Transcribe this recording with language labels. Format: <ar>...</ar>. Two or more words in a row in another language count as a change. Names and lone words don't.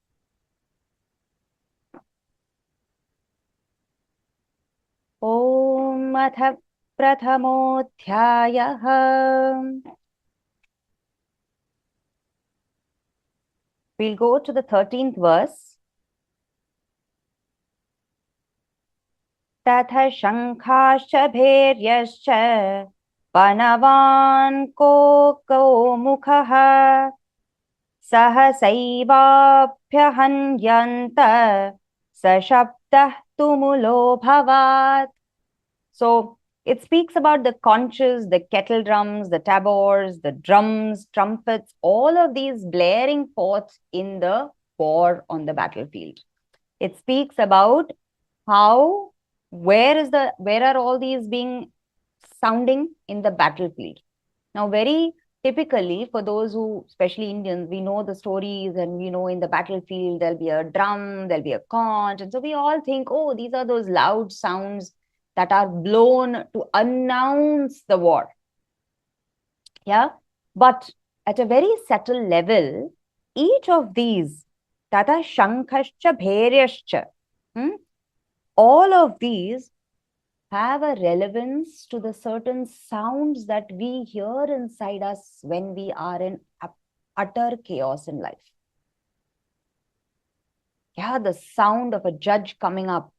<sa>ॐ अथ प्रथमोऽध्यायः.</sa> <en>We'll go to the 13th verse.</en> <sa>ततः शङ्खाश्च भेर्यश्च पणवानकगोमुखाः सहसैवाभ्यहन्यन्त स शब्दस्तुमुलोऽभवत्.</sa> <en>So it speaks about the conches, the kettle drums, the tabors, the drums, trumpets, all of these blaring forth in the war on the battlefield. It speaks about how, where are all these being sounding in the battlefield. Now, very typically for those who, especially Indians, we know the stories and we know in the battlefield, there'll be a drum, there'll be a conch. And so we all think, oh, these are those loud sounds that are blown to announce the war. Yeah. But at a very subtle level, each of these,</en> <sa>ततः शङ्खाश्च भेर्यश्च,</sa> <en>all of these have a relevance to the certain sounds that we hear inside us when we are in utter chaos in life. Yeah, the sound of a judge coming up.</en>